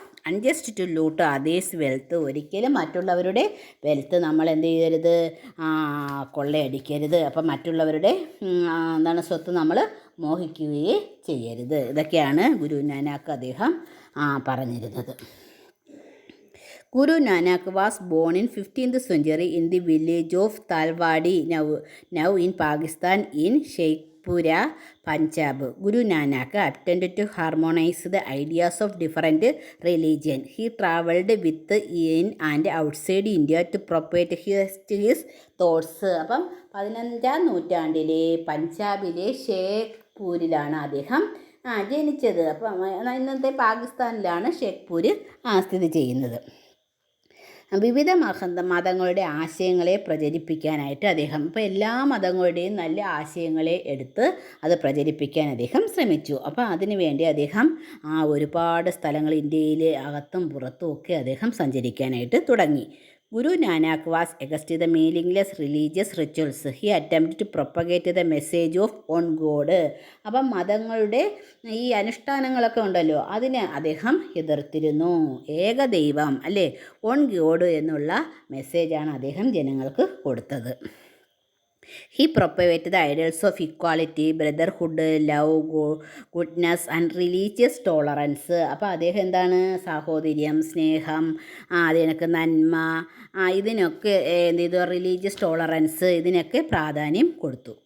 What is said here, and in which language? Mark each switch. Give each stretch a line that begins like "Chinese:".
English: unjust to loot others wealth,
Malayalam: ഒരിക്കലും മറ്റുള്ളവരുടെ wealth നമ്മൾ എന്ത് ചെയ്യരുത്, കൊള്ളയടിക്കരുത്. അപ്പം മറ്റുള്ളവരുടെ സ്വത്ത് നമ്മൾ മോഹിക്കുകയേ ചെയ്യരുത്. ഇതൊക്കെയാണ് ഗുരു നാനാക്ക് അദ്ദേഹം പറഞ്ഞിരുന്നത്.
English: Guru Nanak was born in 15th century in the village of Talwadi, now in Pakistan, in Sheikhpura, Punjab. Guru Nanak attempted to harmonize the ideas of different religions. He travelled within and outside India to propagate his thoughts.
Malayalam: അപ്പം 15ാം നൂറ്റാണ്ടിലെ പഞ്ചാബിലെ ഷേഖ്പൂരിലാണ് അദ്ദേഹം ജനിച്ചത്. അപ്പം ഇന്നത്തെ പാകിസ്ഥാനിലാണ് ഷേഖ്പൂർ സ്ഥിതി ചെയ്യുന്നത്. വിവിധ മതങ്ങളുടെ ആശയങ്ങളെ പ്രചരിപ്പിക്കാനായിട്ട് അദ്ദേഹം എല്ലാ മതങ്ങളുടെയും നല്ല ആശയങ്ങളെ എടുത്ത് അത് പ്രചരിപ്പിക്കാൻ അദ്ദേഹം ശ്രമിച്ചു. അപ്പോൾ അതിനു വേണ്ടി അദ്ദേഹം ഒരുപാട് സ്ഥലങ്ങൾ ഇന്ത്യയിൽ അകത്തും പുറത്തും ഒക്കെ അദ്ദേഹം സഞ്ചരിക്കാനായിട്ട് തുടങ്ങി.
English: Guru Nanak was against the meaningless religious rituals. He attempted to propagate the message of one God.
Malayalam: അപ്പം മതങ്ങളുടെ ഈ അനുഷ്ഠാനങ്ങളൊക്കെ ഉണ്ടല്ലോ, അതിനെ അദ്ദേഹം എതിർത്തിരുന്നു. ഏകദൈവം അല്ലേ, വൺ ഗോഡ് എന്നുള്ള മെസ്സേജാണ് അദ്ദേഹം ജനങ്ങൾക്ക് കൊടുത്തത്.
English: He propagated the ideals of equality, brotherhood, love, goodness and religious tolerance.
Malayalam: അപ്പോൾ അദ്ദേഹം എന്താണ്, സാഹോദര്യം, സ്നേഹം, അതിനൊക്കെ നന്മ, ഇതിനൊക്കെ എന്ത് ചെയ്തു,
English: religious tolerance,
Malayalam: ഇതിനൊക്കെ പ്രാധാന്യം കൊടുത്തു.